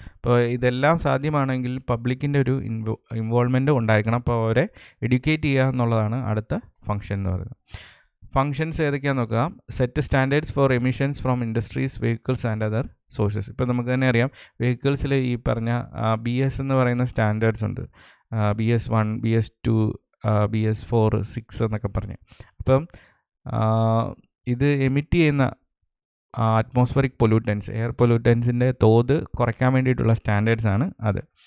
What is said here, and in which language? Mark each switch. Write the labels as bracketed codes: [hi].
[ml] അപ്പോൾ ഇതെല്ലാം സാധ്യമാണെങ്കിൽ പബ്ലിക്കിൻ്റെ ഒരു ഇൻവോൾവ്മെൻറ്റ് ഉണ്ടായിരിക്കണം. അപ്പോൾ അവരെ എഡ്യൂക്കേറ്റ് ചെയ്യുക എന്നുള്ളതാണ് അടുത്ത ഫങ്ഷൻ എന്ന് പറയുന്നത്. ഫങ്ഷൻസ് ഏതൊക്കെയാണെന്ന് നോക്കുക. [en] Set standards for emissions from industries, vehicles and other sources. [ml] ഇപ്പോൾ നമുക്ക് തന്നെ അറിയാം, വെഹിക്കിൾസിൽ ഈ പറഞ്ഞ BS എന്ന് പറയുന്ന സ്റ്റാൻഡേർഡ്സ് ഉണ്ട്. BS1, BS2, BS4, 6 എന്നൊക്കെ പറഞ്ഞ്. അപ്പം ഇത് എമിറ്റ് ചെയ്യുന്ന അറ്റ്മോസ്ഫറിക് പൊല്യൂട്ടൻസ്, എയർ പൊല്യൂട്ടൻസിൻ്റെ തോത് കുറയ്ക്കാൻ വേണ്ടിയിട്ടുള്ള സ്റ്റാൻഡേർഡ്സ് ആണ് അത്.